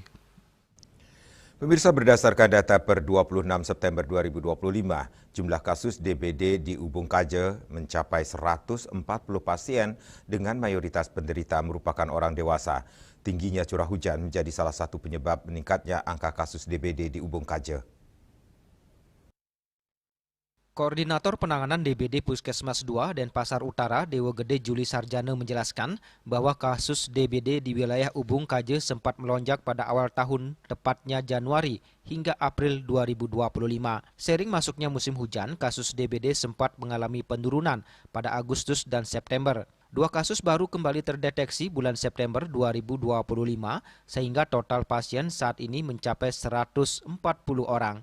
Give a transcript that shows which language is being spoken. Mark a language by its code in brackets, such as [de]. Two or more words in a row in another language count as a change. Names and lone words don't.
[id] Pemirsa, berdasarkan data per 26 September 2025, jumlah kasus DBD di Ubung Kaje mencapai 140 pasien dengan mayoritas penderita merupakan orang dewasa. Tingginya curah hujan menjadi salah satu penyebab meningkatnya angka kasus DBD di Ubung Kaje. Koordinator Penanganan DBD Puskesmas 2 Denpasar Utara, Dewa Gede Juli Sarjana menjelaskan bahwa kasus DBD di wilayah Ubung Kaje sempat melonjak pada awal tahun, tepatnya Januari hingga April 2025. Seiring masuknya musim hujan, kasus DBD sempat mengalami penurunan pada Agustus dan September. 2 kasus baru kembali terdeteksi bulan September 2025 sehingga total pasien saat ini mencapai 140 orang.